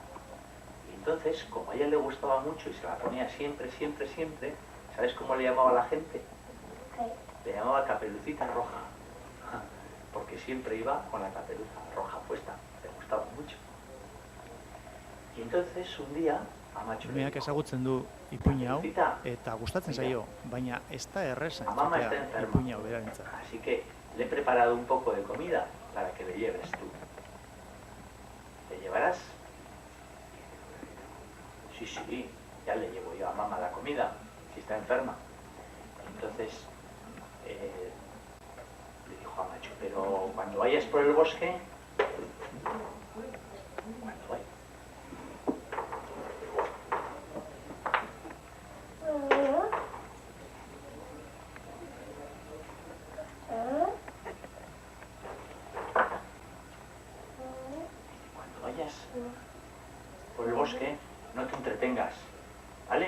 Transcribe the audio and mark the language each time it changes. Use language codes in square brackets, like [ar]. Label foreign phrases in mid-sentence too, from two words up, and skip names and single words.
[es] Y entonces, como a ella le gustaba mucho y se la ponía siempre, siempre, siempre, ¿sabes cómo le llamaba a la gente? ¿Qué? Le llamaba Caperucita Roja. Porque siempre iba con la caperuza roja puesta. Le gustaba mucho. Y entonces, un día, Amacho le [eu] Umeak [es] dijo, [eu] ezagutzen du ipuina hau, Caperucita, eta gustatzen zaio, baina ez da erreza [es] Mamá está [eu] entzutea [es] enferma. [eu] ipuina hau berarentzat. [es] Así que le he preparado un poco de comida para que le lleves tú. ¿Le llevarás? Sí, sí, ya le llevo yo a mamá la comida, si está enferma. Entonces, le dijo a Macho, pero cuando vayas por el bosque, cuando vayas, cuando vayas por el bosque, no te entretengas, ¿vale?